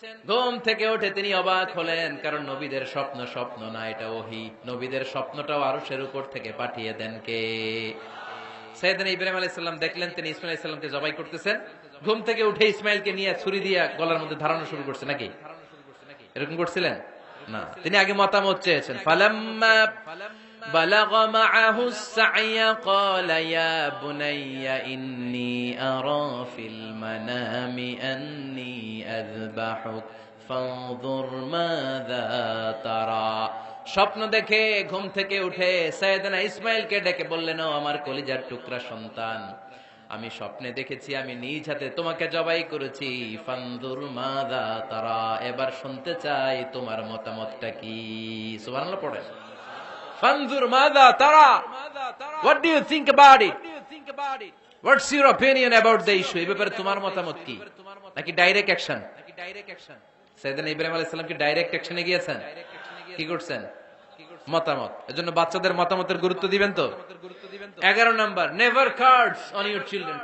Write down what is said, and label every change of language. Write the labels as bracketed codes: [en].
[bn] ঘুম থেকে উঠে তিনি অবাক হলেন, কারণ নবীদের স্বপ্ন স্বপ্ন না, এটা ওহী। নবীদের স্বপ্নটাও আরশের উপর থেকে পাঠিয়ে দেন কে? সাইয়েদনা ইব্রাহিম আলাইহিস সালাম দেখলেন তিনি ইসমাঈল আলাইহিস সালামকে জবাই করতেছেন। ঘুম থেকে উঠে ইসমাঈলকে নিয়ে ছুরি দিয়ে গলার মধ্যে ধারানো শুরু করছে নাকি? এরকম করছিলেন না, তিনি আগে মতামত চেয়েছেন। [ar] ফালাম্মা بلغ معه السعي قال يا بني إني أرى في المنام أني أذبحك فانظر ماذا ترى। [bn] স্বপ্ন দেখে ঘুম থেকে উঠে সাইয়েদনা ইসমাঈলকে ডেকে বললেন, ও আমার কলিজার টুকরা সন্তান, আমি স্বপ্নে দেখেছি আমি নিজ হাতে তোমাকে জবাই করেছি। [ar] ফানজুর মাযা তারা, [bn] এবার শুনতে চাই তোমার মতামতটা কি। সুবহানাল্লাহ পড়েন। [ar] ফানজুর মাযা তারা, [en] what do you think about it? What's your opinion about the issue? [bn] এই ব্যাপারে তোমার মতামত কি? নাকি [en] Direct action? [bn] সাইয়েদনা ইব্রাহিম আলাইহিস সালাম কি [en] direct অ্যাকশনে [bn] গিয়েছেন? কি করছেন? মতামত। এজন্য বাচ্চাদের মতামতের গুরুত্ব দিবেন তো। 11 number, [en] Never cards on your children.